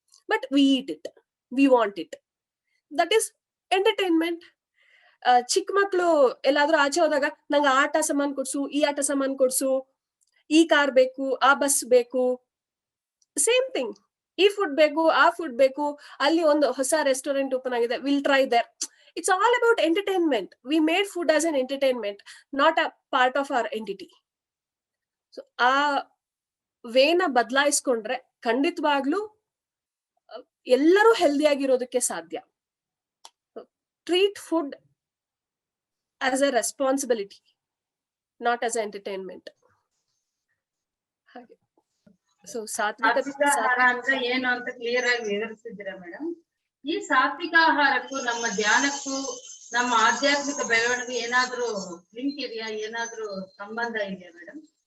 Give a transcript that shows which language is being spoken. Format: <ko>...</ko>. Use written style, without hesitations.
<en>But we eat it, we want it, that is entertainment.</en> <kn>ಚಿಕ್ಕ ಮಕ್ಳು ಎಲ್ಲಾದ್ರೂ ಆಚೆ ಹೋದಾಗ ನಂಗೆ ಆಟ ಸಾಮಾನ್ ಕೊಡ್ಸು, ಈ ಆಟ ಸಾಮಾನ್ ಕೊಡ್ಸು, ಈ ಕಾರ್ ಬೇಕು, ಆ ಬಸ್ ಬೇಕು, ಸೇಮ್ ಥಿಂಗ್. ಈ ಫುಡ್ ಬೇಕು, ಆ ಫುಡ್ ಬೇಕು, ಅಲ್ಲಿ ಒಂದು ಹೊಸ ರೆಸ್ಟೋರೆಂಟ್ ಓಪನ್ ಆಗಿದೆ,</kn> <en>Will try there. It's all about entertainment. We made food as an entertainment, not a part of our entity.</en> <kn>So ಆ ವೇನ ಬದಲಾಯಿಸ್ಕೊಂಡ್ರೆ ಖಂಡಿತವಾಗ್ಲೂ ಎಲ್ಲರೂ ಹೆಲ್ದಿ ಆಗಿರೋದಕ್ಕೆ ಸಾಧ್ಯ.</kn> <en>Treat food as a responsibility, not as an entertainment.</en> <kn>ಹಾಗೆ so ಸಾತ್ವಿಕ ಆಹಾರ ಅಂದ್ರೆ ಏನು ಅಂತ ಕ್ಲಿಯರ್ ಆಗಿ ವಿವರಿಸಿದ್ದೀರಾ ಮೇಡಮ್. ಈ ಸಾತ್ವಿಕ ಆಹಾರಕ್ಕೂ ನಮ್ಮ ಧ್ಯಾನಕ್ಕೂ ನಮ್ಮ ಆಧ್ಯಾತ್ಮಿಕ ಬೆಳವಣಿಗೆ ಏನಾದ್ರೂ ಲಿಂಕ್ ಇದೆಯಾ, ಏನಾದ್ರೂ ಸಂಬಂಧ ಇದೆಯಾ ಮೇಡಮ್?</kn>